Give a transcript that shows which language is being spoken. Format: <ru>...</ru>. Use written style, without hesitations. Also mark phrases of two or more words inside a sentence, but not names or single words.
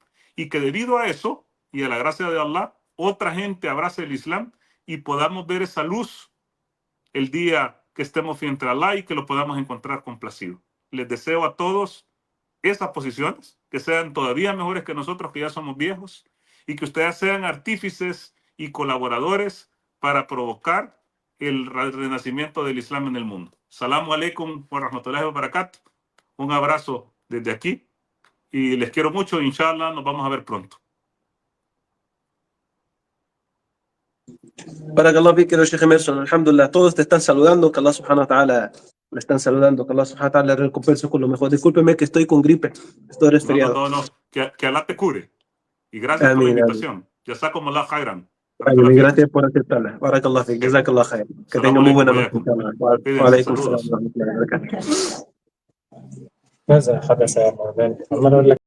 <es>Y que debido a eso, y a la gracia de Allah, otra gente abrace el Islam y podamos ver esa luz el día que estemos frente a Allah y que lo podamos encontrar complacido. Les deseo a todos esas posiciones, que sean todavía mejores que nosotros, que ya somos viejos, y que ustedes sean artífices y colaboradores para provocar el renacimiento del Islam en el mundo.</es> <ar>السلام عليكم ورحمة الله وبركاته.</ar> <es>Un abrazo desde aquí y les quiero mucho. Inshallah, nos vamos a ver pronto. Barakallah fik, querido Sheikh Emerson. Alhamdulillah, todos te están saludando, que Allah</es> <ar>سبحانه وتعالى</ar> <es>le están saludando, que Allah</es> <ar>سبحانه وتعالى</ar> <es>le recompense con lo mejor. Discúlpeme que estoy con gripe, estoy resfriado. No. Que Allah te cure. Y gracias por la invitación.</es> <ar>جزاكم الله خيرا.</ar> <es>Gracias por aceptarla.</es> <ar>بارك الله فيك، جزاك الله خير.</ar> <es>Que tenga muy buena noche.</es> <ar>وعليكم السلام ورحمة الله وبركاته. ماذا حدث يا مولانا؟</ar>